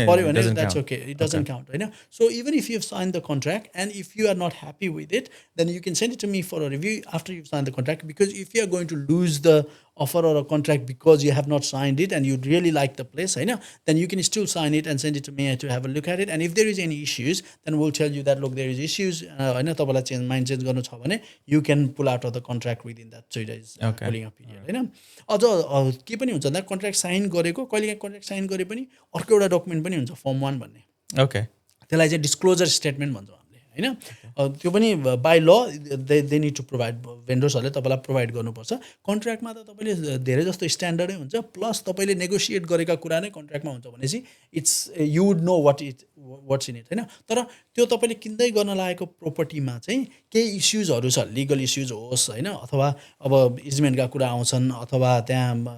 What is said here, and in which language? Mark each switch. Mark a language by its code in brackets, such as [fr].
[en] That's okay it doesn't count होइन so even if you sign the contract and if you are not happy with it then you can send it to me for a review after you sign the contract because if you are going to lose the offer or a contract because you have not signed it and you really like the place, then you can still sign it and send it to me to have a look at it. And if there is any issues, then we'll tell you that, look, there is issues. [ne] Mind change garnu cha bhane [en] you can pull out of the contract within that 3 days cooling off period. [ne] अझ के पनि हुन्छ भन्दा contract sign गरेको कहिलेकाहीँ contract sign गरे पनि अर्को एउटा डकुमेन्ट पनि हुन्छ फर्म 1 भन्ने [en] okay [ne] त्यसलाई चाहिँ डिस्क्लोजर स्टेटमेन्ट भन्छौँ होइन त्यो पनि [en] by law they need to provide [ne] भेन्डर्सहरूले तपाईँलाई प्रोभाइड गर्नुपर्छ कन्ट्र्याक्टमा त तपाईँले धेरै जस्तो स्ट्यान्डर्डै हुन्छ प्लस तपाईँले नेगोसिएट गरेका कुरा नै कन्ट्र्याक्टमा हुन्छ भनेपछि [en] it's you would know what's in it [ne] होइन तर त्यो तपाईँले किन्दै गर्न लागेको प्रोपर्टीमा चाहिँ केही इस्युजहरू छ लिगल इस्युज होस् होइन अथवा अब इजमेन्टका कुरा आउँछन् अथवा त्यहाँ